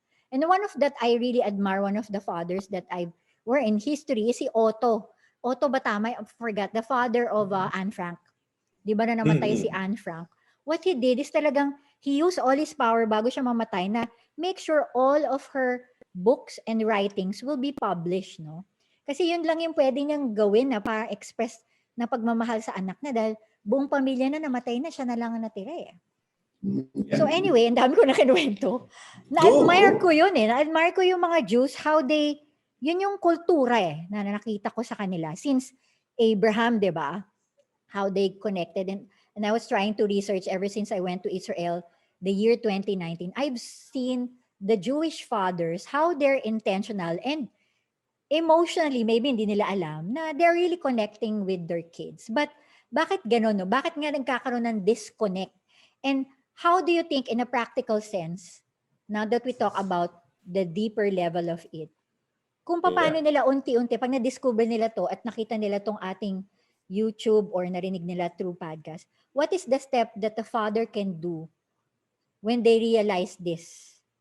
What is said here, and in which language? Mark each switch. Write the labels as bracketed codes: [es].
[en] And one of that I really admire, one of the fathers that I were in history [tl] is si Otto. Otto ba tama? [en] I forgot. The father of [tl] Anne Frank. Di ba na namatay si Anne Frank? [en] What he did is [tl] talagang [en] he used all his power [tl] bago siya mamatay na [en] make sure all of her books and writings will be published, [tl] no? Kasi yun lang yung pwede niyang gawin na para express na pagmamahal sa anak na dahil buong pamilya na namatay na, siya na lang ang natira eh. [en] So anyway, [tl] ang dami ko na kinuwento. Na-admire ko yun eh. Na-admire ko yung mga Jews, [en] how they, [tl] yun yung kultura eh, na nakita ko sa kanila. [en] Since Abraham, [tl] di ba? [en] How they connected. And I was trying to research ever since I went to Israel, the year 2019. I've seen the Jewish fathers, how they're intentional and emotionally, [tl] maybe hindi nila alam, na [en] they're really connecting with their kids. But [tl] bakit ganun, no? Bakit nga nagkakaroon ng disconnect? [en] And how do you think in a practical sense, now that we talk about the deeper level of it, [tl] kung paano nila unti-unti, pag na-discover nila to at nakita nila tong ating YouTube or narinig nila [en] through podcast, what is the step that the father can do when they realize this?